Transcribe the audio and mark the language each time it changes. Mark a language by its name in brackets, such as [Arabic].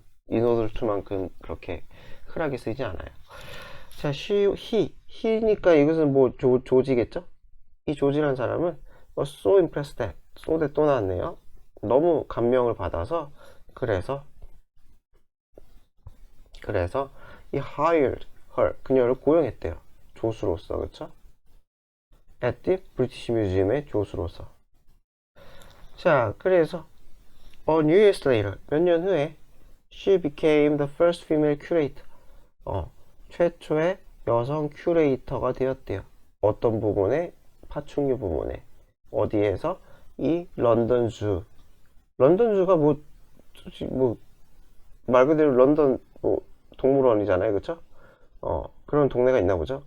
[Korean] 이노돌트만큼 그렇게 흔하게 쓰이지 않아요. 자, he니까 이것은 뭐 조지겠죠? 이 조지라는 사람은 [English] so impressed that, so that [Korean] 또 나왔네요. 너무 감명을 받아서, 그래서 이 [English] hired her, [Korean] 그녀를 고용했대요. 조수로서, 그쵸? [English] at the British Museum [Korean] 의 조수로서. 자, 그래서 [English] a new years later, [Korean] 몇 년 후에 [English] she became the first female curator. [Korean] 최초의 여성 큐레이터가 되었대요. 어떤 부분에? 파충류 부분에. 어디에서? 이 런던 주. 런던 주가 말 그대로 런던 동물원이잖아요, 그쵸? 그런 동네가 있나 보죠?